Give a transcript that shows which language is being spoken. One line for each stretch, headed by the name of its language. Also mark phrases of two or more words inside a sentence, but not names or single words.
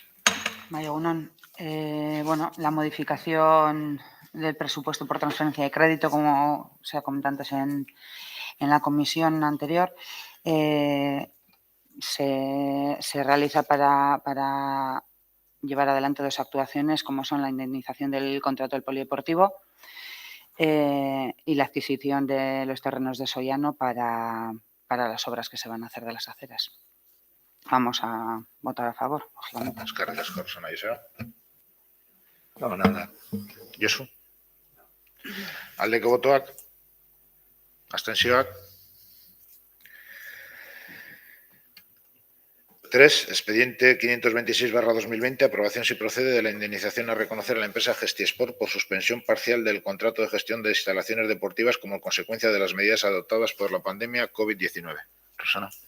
Spanish: Bueno, la modificación del presupuesto por transferencia de crédito, como se ha comentado antes en la comisión anterior, se realiza para llevar adelante dos actuaciones, como son la indemnización del contrato del polideportivo y la adquisición de los terrenos de Sollano para las obras que se van a hacer de las aceras. Vamos a votar a favor, lógicamente.
Basque: Eskerrik asko, Rosana Joseba.
Spanish: No, nada. Josu.
Basque: Aldeko botoak, abstentzioak. 3.
Spanish: Expediente 526/2020, aprobación si procede de la indemnización a reconocer a la empresa Gestiesport por suspensión parcial del contrato de gestión de instalaciones deportivas como consecuencia de las medidas adoptadas por la pandemia COVID-19. Rosana.